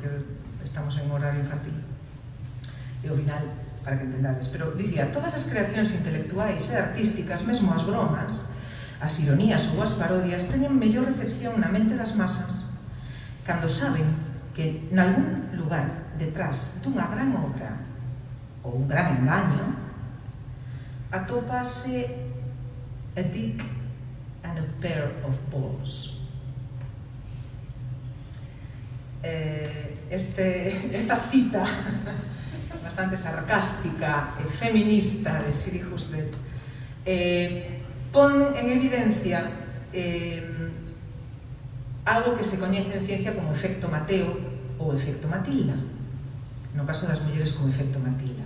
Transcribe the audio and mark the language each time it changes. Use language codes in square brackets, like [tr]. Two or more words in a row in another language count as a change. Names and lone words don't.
[gl] estamos en horario infantil, e o final, para que entendades, pero dicía, todas as creacións intelectuais e artísticas, mesmo as bromas, as ironías ou as parodias teñen mellor recepción na mente das masas cando saben que nalgún lugar detrás dunha gran obra ou un gran engaño atópase [en] a dick and a pair of balls. [gl] Esta cita bastante sarcástica e feminista de Siri Hustvedt pon en evidencia algo que se coñece en ciencia como efecto Mateo ou efecto Matilda, no caso das mulleres como efecto Matilda.